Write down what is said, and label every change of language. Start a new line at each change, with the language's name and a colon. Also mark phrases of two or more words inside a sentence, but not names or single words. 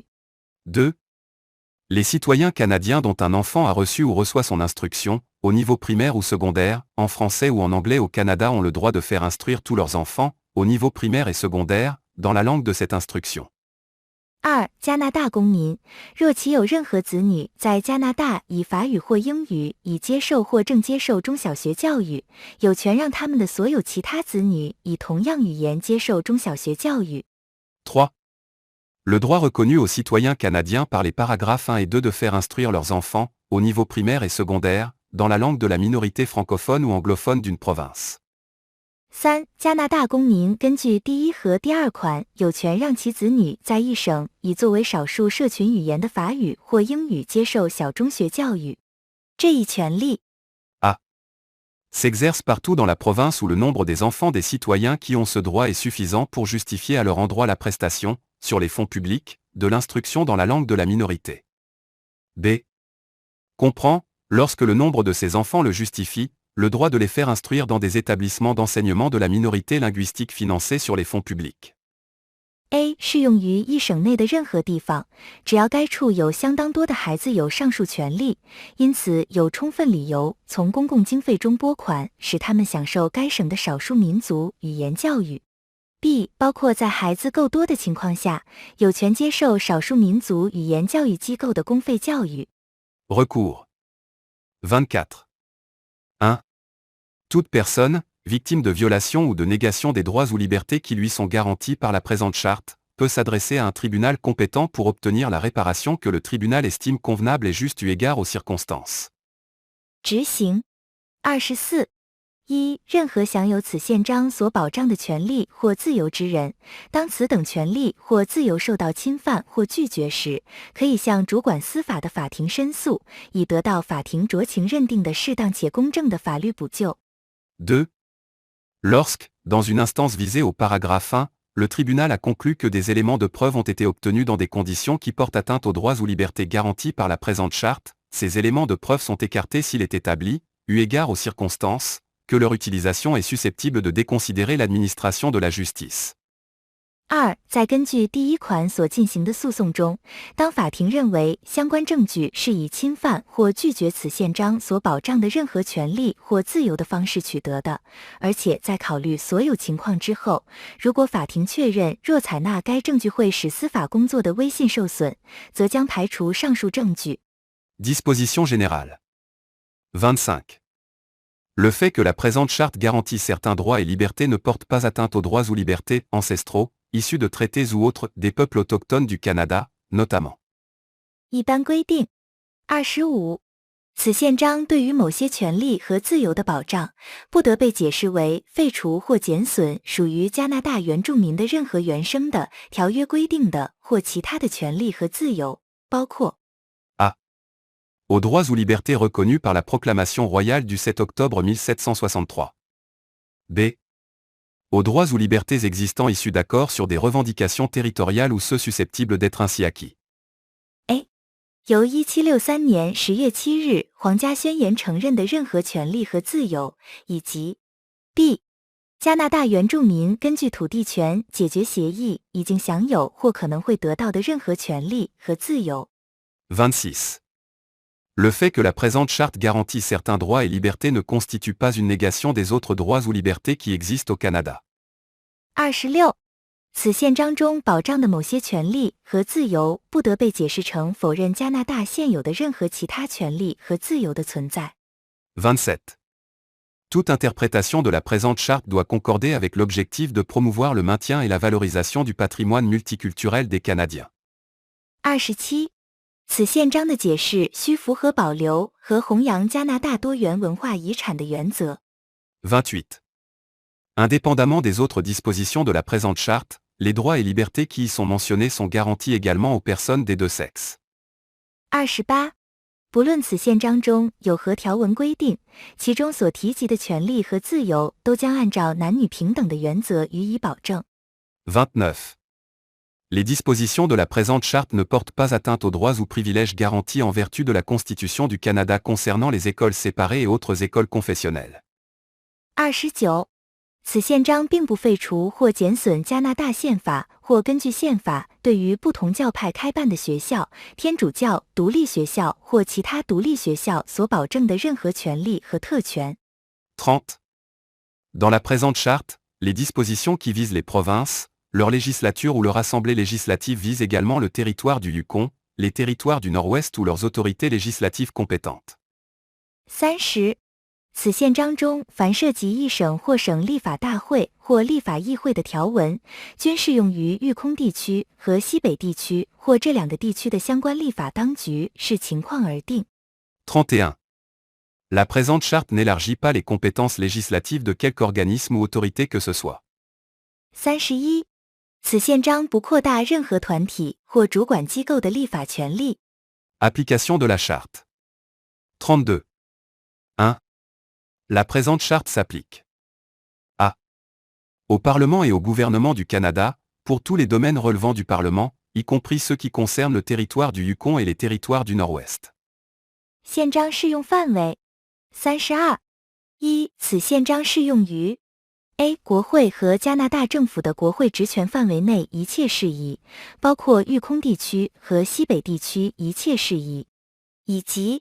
French: 2. Les citoyens canadiens dont un enfant a reçu ou reçoit son instruction, au niveau primaire ou secondaire, en français ou en anglais au Canada ont le droit de faire instruire tous leurs enfants, au niveau primaire et secondaire, dans la langue de cette instruction.
Chinese: 2. 加拿大公民，若其有任何子女在加拿大以法语或英语已接受或正接受中小学教育，有权让他们的所有其他子女以同样语言接受中小学教育。
French: 3. Le droit reconnu aux citoyens canadiens par les paragraphes 1 et 2 de faire instruire leurs enfants, au niveau primaire et secondaire, dans la langue de la minorité francophone ou anglophone d'une province.
Chinese: 3. 加拿大公民根据第1和第2款有权让其子女在一省以作为少数社群语言的法语或英语接受小中学教育。这一权利
French: s'exerce partout dans la province où le nombre des enfants des citoyens qui ont ce droit est suffisant pour justifier à leur endroit la prestation, sur les fonds publics, de l'instruction dans la langue de la minorité. B. Comprend, lorsque le nombre de ces enfants le justifie, le droit de les faire instruire dans des établissements d'enseignement de la minorité linguistique financés sur les fonds publics.
Chinese: A 适用于一省内的任何地方，只要该处有相当多的孩子有上述权利，因此有充分理由从公共经费中拨款，使他们享受该省的少数民族语言教育。B 包括在孩子够多的情况下，有权接受少数民族语言教育机构的公费教育。
French: Recours. 24. 1. Toute personne, victime de violation ou de négation des droits ou libertés qui lui sont garantis par la présente charte, peut s'adresser à un tribunal compétent pour obtenir la réparation que le tribunal estime convenable et juste eu égard aux circonstances.
Chinese: 执行。24. 1. 任何享有此宪章所保障的权利或自由之人，当此等权利或自由受到侵犯或拒绝时，可以向主管司法的法庭申诉，以得到法庭酌情认定的适当且公正的法律补救。
French: 2. Lorsque, dans une instance visée au paragraphe 1, le tribunal a conclu que des éléments de preuve ont été obtenus dans des conditions qui portent atteinte aux droits ou libertés garantis par la présente charte, ces éléments de preuve sont écartés s'il est établi, eu égard aux circonstances, que leur utilisation est susceptible de déconsidérer l'administration de la justice.
Chinese: 2. 在根据第1款所进行的诉讼中，当法庭认为相关证据是以侵犯或拒绝此宪章所保障的任何权利或自由的方式取得的，而且在考虑所有情况之后，如果法庭确认若采纳该证据会使司法工作的威信受损，则将排除上述证据。
French: Disposition générale. 25. Le fait que la présente charte garantit certains droits et libertés ne porte pas atteinte aux droits ou libertés ancestraux, issus de traités ou autres des peuples autochtones du Canada, notamment.
Chinese: 一般规定。25. 此宪章对于某些权利和自由的保障，不得被解释为废除或减损属于加拿大原住民的任何原生的、条约规定的或其他的权利和自由，包括
French: A. Aux droits ou libertés reconnus par la proclamation royale du 7 octobre 1763. B. Aux droits ou libertés existants issus d'accords sur des revendications territoriales ou ceux susceptibles d'être ainsi acquis.
Chinese: A. 由1763年10月7日皇家宣言承认的任何权利和自由，以及 B. 加拿大原住民根据土地权解决协议已经享有或可能会得到的任何权利和自由。
French: 26. Le fait que la présente charte garantit certains droits et libertés ne constitue pas une négation des autres droits ou libertés qui existent au Canada.
Chinese: 26. 此宪章中保障的某些权利和自由不得被解释成否认加拿大现有的任何其他权利和自由的存在。
French: 27. Toute interprétation de la présente charte doit concorder avec l'objectif de promouvoir le maintien et la valorisation du patrimoine multiculturel des Canadiens.
Chinese: 27. 此宪章的解释需符合保留和弘扬加拿大多元文化遗产的原则。
French: 28. Indépendamment des autres dispositions de la présente charte, les droits et libertés qui y sont mentionnés sont garantis également aux personnes des deux sexes.
Chinese: 28. 不论此宪章中有何条文规定，其中所提及的权利和自由都将按照男女平等的原则予以保证。
French: 29. Les dispositions de la présente charte ne portent pas atteinte aux droits ou privilèges garantis en vertu de la Constitution du Canada concernant les écoles séparées et autres écoles confessionnelles.
Chinese: 29. 此宪章并不废除或减损加拿大宪法或根据宪法对于不同教派开办的学校、天主教独立学校或其他独立学校所保证的任何权利和特权。
French: 30. Dans la présente charte, les dispositions qui visent les provinces, leur législature ou leur assemblée législative vise également le territoire du Yukon, les territoires du Nord-Ouest ou leurs autorités législatives compétentes.
Chinese: 30. 此宪章中凡涉及一省或省立法大会或立法议会的条文，均适用于育空地区和西北地区或这两个地区的相关立法当局，视情况而定。
French: 31. La présente charte n'élargit pas les compétences législatives de quelque organisme ou autorité que ce soit.
Chinese: 31. 此宪章不扩大任何团体或主管机构的立法权利。
French: Application de la charte. 32. 1. La présente charte s'applique. A. Au Parlement et au gouvernement du Canada, pour tous les domaines relevant du Parlement, y compris ceux qui concernent le territoire du Yukon et les territoires du Nord-Ouest.
Chinese: 宪章适用范围。32. 一、此宪章适用于 A. 国会和加拿大政府的国会职权范围内一切事宜，包括育空地区和西北地区一切事宜，以及